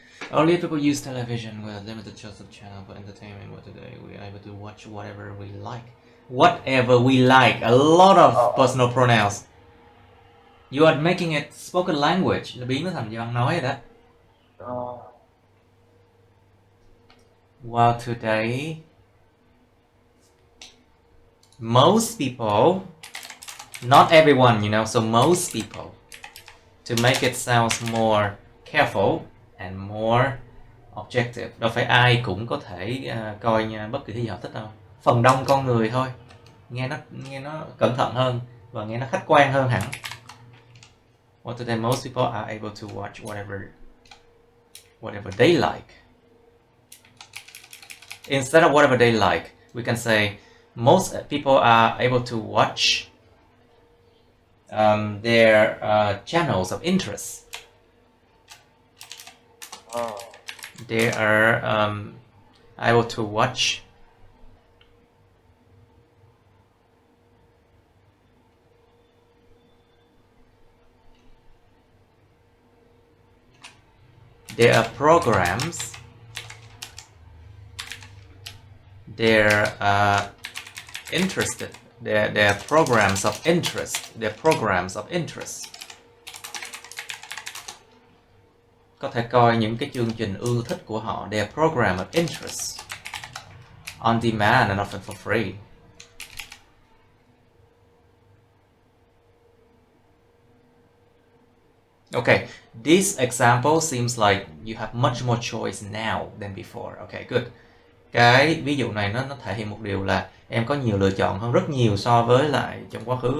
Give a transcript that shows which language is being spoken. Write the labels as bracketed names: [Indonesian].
[English] earlier people used television with a limited choice of channel for entertainment, but today we are able to watch whatever we like. Whatever we like. A lot of personal pronouns. You are making it spoken language. [Vietnamese] Là biến nó thành văn nói rồi đó. [English] Well, today, most people, not everyone, you know, so most people, to make it sound more careful and more objective. [Vietnamese] Đâu phải ai cũng có thể coi bất kỳ thứ gì họ thích đâu. Phần đông con người thôi. Nghe nó cẩn thận hơn và nghe nó khách quan hơn hẳn. [English] Well, today most people are able to watch whatever they like. Instead of whatever they like, we can say most people are able to watch their channels of interest. They are able to watch there are programs, they're interested, they're programs of interest, they're programs of interest. [Vietnamese] Có thể coi những cái chương trình ưa thích của họ, [English] they're program of interest, on demand and often for free. Okay, this example seems like you have much more choice now than before. Okay, good. [Vietnamese] Cái ví dụ này nó thể hiện một điều là em có nhiều lựa chọn hơn rất nhiều so với lại trong quá khứ.